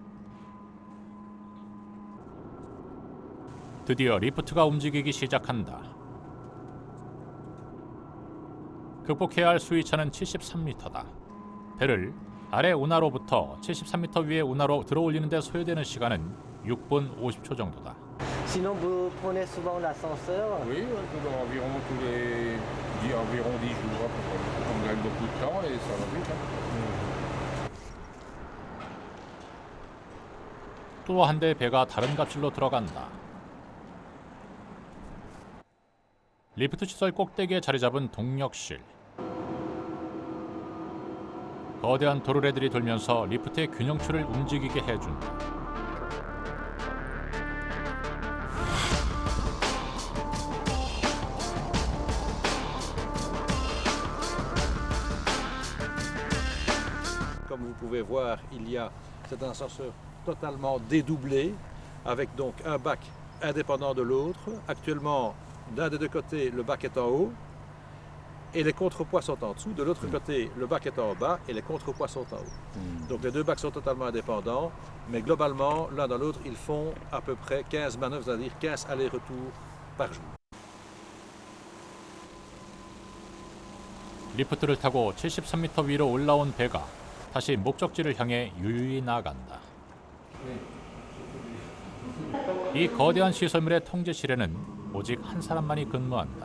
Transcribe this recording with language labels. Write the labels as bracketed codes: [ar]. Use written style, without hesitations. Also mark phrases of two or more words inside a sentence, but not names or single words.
[ko] 드디어 리프트가 움직이기 시작한다. 극복해야 할 수위차는 73m다. 배를 아래 운하로부터 73m 위의 운하로 들어올리는 데 소요되는 시간은 6분 50초 정도다. [fr] Sinon, vous prenez souvent l'ascenseur? Oui, environ tous les environ 10 jours à peu près. On gagne beaucoup de temps et ça va vite. [ko] 또 한 대의 배가 다른 갑실로 들어간다. 리프트 시설 꼭대기에 자리 잡은 동력실. 거대한 도르래들이 돌면서 리프트의 균형추를 움직이게 해준다. [fr] Comme vous pouvez voir, il y a cet ascenseur totalement dédoublé, avec donc un bac indépendant de l'autre. Actuellement, d'un des deux côtés, le bac est en haut et les contrepoids sont en dessous. De l'autre côté, le bac est en bas et les contrepoids sont en haut. Donc les deux bacs sont totalement indépendants, mais globalement, l'un dans l'autre, ils font à peu près 15 manœuvres, c'est-à-dire 15 allers-retours par jour. [ko] 리프트를 타고 73m 위로 올라온 배가 다시 목적지를 향해 유유히 나아간다. 이 거대한 시설물의 통제실에는 오직 한 사람만이 근무한다.